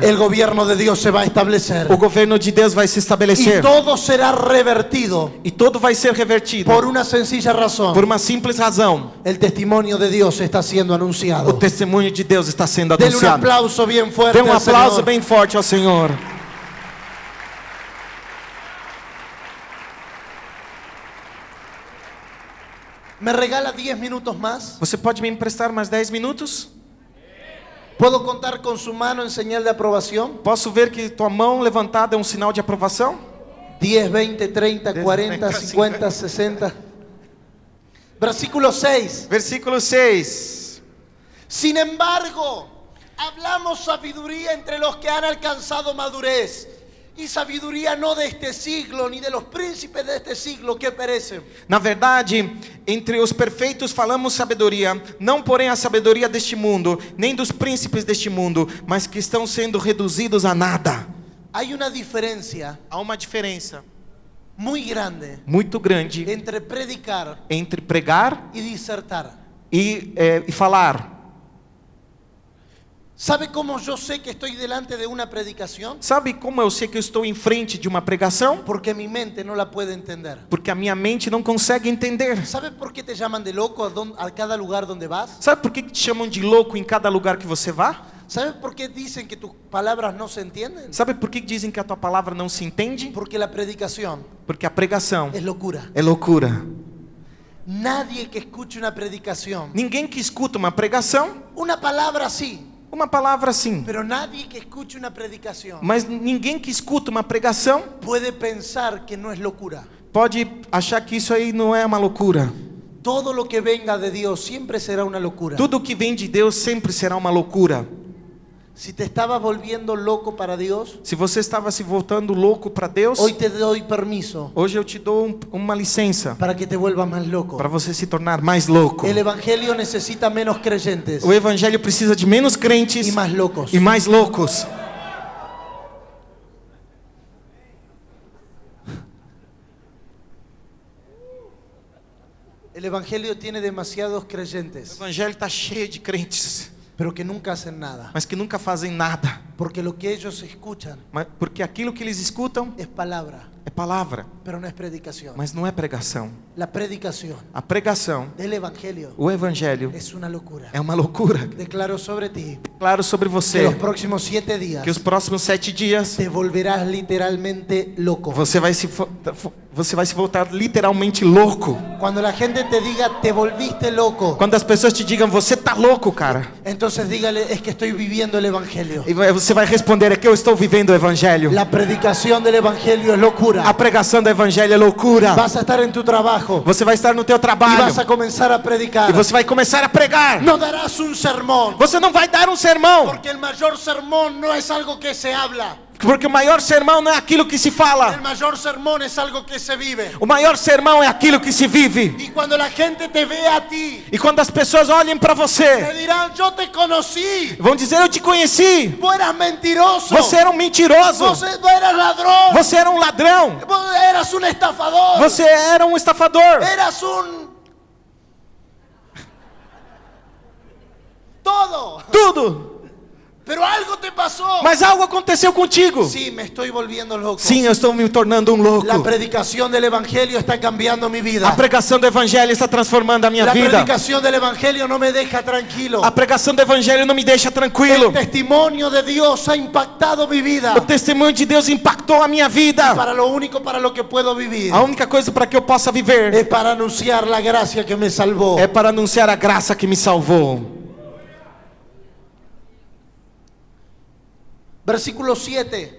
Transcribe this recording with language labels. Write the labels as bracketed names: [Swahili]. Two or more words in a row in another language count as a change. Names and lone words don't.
[Spanish] El gobierno de Dios se va a establecer. [Portuguese] O governo de Deus vai se [Spanish] Y [Portuguese] estabelecer. [Spanish] todo será revertido [Portuguese] E tudo vai ser revertido. [Spanish] por una sencilla razón. [Portuguese] Por uma simples razão. [Spanish] El testimonio de Dios está siendo [Portuguese] O [Spanish] anunciado. [Portuguese] testemunho de Deus está sendo [Spanish] Denle un [Portuguese] anunciado. [Spanish] aplauso bien fuerte [Portuguese] Dê um [Spanish] al [Portuguese] aplauso [Spanish] Señor. [Portuguese] bem forte ao Senhor. [Spanish] ¿Me regala 10 minutos más? [Portuguese] Você pode me emprestar mais 10 minutos? [Spanish] ¿Puedo contar con su mano en señal de aprobación? [Portuguese] Posso ver que tua mão levantada é um sinal de aprovação? [Spanish] 10, 20, 30, [Portuguese] 10, [Spanish] 40, [Portuguese] 30, [Spanish] 50, 60. Versículo 6. [Portuguese] Versículo 6. [Spanish] Sin embargo, hablamos sabiduría entre los que han alcanzado madurez. Y sabiduría no de este siglo, ni de los príncipes de este siglo que perecen. [Portuguese] Na verdade, entre os perfeitos falamos sabedoria, não porém a sabedoria deste mundo, nem dos príncipes deste mundo, mas que estão sendo reduzidos a nada. [Spanish] Hay una diferencia [Portuguese] Há uma diferença [Spanish] muy grande [Portuguese] muito grande [Spanish] entre predicar [Portuguese] entre pregar [Spanish] y disertar. [Portuguese] e falar. [Spanish] ¿Sabe cómo yo sé que estoy delante de una predicación? [Portuguese] Sabe como eu sei que eu estou em frente de uma pregação? [Spanish] Porque mi mente no la puede entender. [Portuguese] Porque a minha mente não consegue entender. [Spanish] ¿Sabe por qué te llaman de loco a cada lugar donde vas? [Portuguese] Sabe por que te chamam de louco em cada lugar que você vá? [Spanish] ¿Sabe por qué dicen que tus palabras no se entienden? [Portuguese] Sabe por que dizem que a tua palavra não se entende? [Spanish] Porque la predicación [Portuguese] Porque a pregação [Spanish] es locura. [Portuguese] é loucura. [Spanish] Nadie que escuche una predicación, [Portuguese] Ninguém que escuta uma pregação, [Spanish] una palabra sí, [Portuguese] uma palavra sim, [Spanish] pero nadie que escuche una predicación [Portuguese] mas ninguém que escuta uma pregação [Spanish] puede pensar que no es locura. [Portuguese] pode achar que isso aí não é uma loucura. [Spanish] Todo lo que venga de Dios siempre será una locura. [Portuguese] Tudo que vem de Deus sempre será uma loucura. [Spanish] Si te estabas volviendo loco para Dios, [Portuguese] Se você estava se voltando louco para Deus, [Spanish] hoy te doy permiso [Portuguese] hoje eu te dou uma licença [Spanish] para que te vuelvas más loco. [Portuguese] para você se tornar mais louco. [Spanish] El evangelio necesita menos creyentes [Portuguese] O evangelho precisa de menos crentes [Spanish] y más locos. [Portuguese] e mais loucos. [Spanish] El evangelio tiene demasiados [Portuguese] O [Spanish] creyentes, [Portuguese] evangelho está cheio de crentes, [Spanish] pero que nunca hacen nada. [Portuguese] mas que nunca fazem nada. [Spanish] Porque lo que ellos escuchan [Portuguese] Porque aquilo que eles escutam [Spanish] es palabra, [Portuguese] é palavra, [Spanish] pero no es predicación. [Portuguese] mas não é pregação. [Spanish] La predicación [Portuguese] A pregação, [Spanish] del evangelio [Portuguese] o evangelho, [Spanish] es una locura. [Portuguese] é uma loucura. [Spanish] Declaro sobre ti [Portuguese] Claro sobre [Spanish] que [Portuguese] você [Spanish] los próximos 7 días [Portuguese] que os próximos 7 dias [Spanish] te volverás literalmente loco. [Portuguese] você vai se voltar literalmente louco. [Spanish] Cuando la gente te diga te volviste loco, [Portuguese] Quando as pessoas te digam você tá louco, cara, [Spanish] entonces dígale es que estoy viviendo el evangelio. [Portuguese] e você vai responder é que eu estou vivendo o evangelho. [Spanish] La predicación del evangelio es locura. [Portuguese] A pregação do evangelho é loucura. [Spanish] Vas a estar en tu trabajo [Portuguese] Você vai estar no teu [Spanish] y [Portuguese] trabalho [Spanish] vas a comenzar a predicar. [Portuguese] e você vai começar a pregar. [Spanish] No darás un sermón, [Portuguese] Você não vai dar um sermão, [Spanish] porque el mayor sermón no es algo que se habla. [Portuguese] porque o maior sermão não é aquilo que se [Spanish] El [Portuguese] fala. [Spanish] mayor sermón es algo que se vive. [Portuguese] O maior sermão é aquilo que se vive. [Spanish] Y cuando la gente te ve a ti, [Portuguese] E quando as pessoas olhem para [Spanish] te [Portuguese] você, [Spanish] dirán, yo te conocí. [Portuguese] vão dizer: eu te conheci. [Spanish] Vos eras mentiroso. [Portuguese] Você era um mentiroso. [Spanish] Vos eras ladrón. [Portuguese] Você era um ladrão. [Spanish] Vos eras un estafador. [Portuguese] Você era um estafador. [Spanish] Eras un... Todo. [Portuguese] Tudo. [Spanish] Pero algo te pasó. [Portuguese] Mas algo aconteceu contigo. [Spanish] Sí, me estoy volviendo loco. [Portuguese] Sim, eu estou me tornando um louco. [Spanish] La predicación del evangelio está cambiando mi vida. [Portuguese] A pregação do evangelho está transformando a minha [Spanish] La [Portuguese] vida. [Spanish] predicación del evangelio no me deja tranquilo. [Portuguese] A pregação do evangelho não me deixa tranquilo. [Spanish] El testimonio de Dios ha impactado mi vida. [Portuguese] O testemunho de Deus impactou a minha vida. [Spanish] Para lo único para lo que puedo vivir [Portuguese] A única coisa para que eu possa viver [Spanish] es para anunciar la gracia que me salvó. [Portuguese] é para anunciar a graça que me salvou. [Spanish] Versículo 7.